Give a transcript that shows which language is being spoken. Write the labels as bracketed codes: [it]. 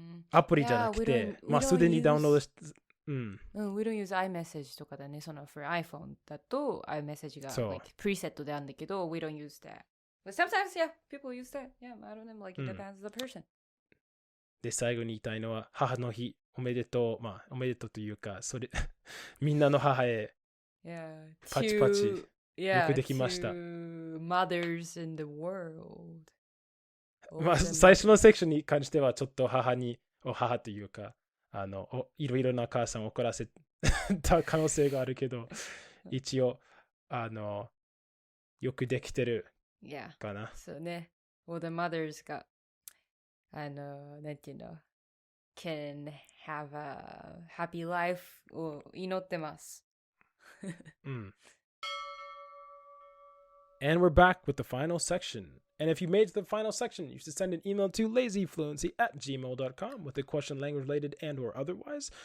[ja] アプリじゃなくて、まあすでにダウンロードして、 [en] we don't use iMessage [ja] とかだね。 [en] for iPhone だと iMessage がlike preset [ja] であるんだけど、 [en] we don't use that. But sometimes, people use that. Yeah, I don't know, like it depends on the person. [ja] で、最後に言いたいのは、母の日、おめでとう。まあ、おめでとうというか、みんなの母へ、パチパチ、よくできました。 [en] Mothers in the world. [ja] まあ、最初のセクションに関しては、ちょっと母というか、いろいろな母さんを怒らせた可能性があるけど、一応、よくできてるかな。そうね。 [en] All the mothers が、 [ja] なんていうの、 [en] can have a happy life [ja] を祈ってます。 [en] And we're back with the final section. And if you made it to the final section, you should send an email to lazyfluency@gmail.com with a question language related and or otherwise.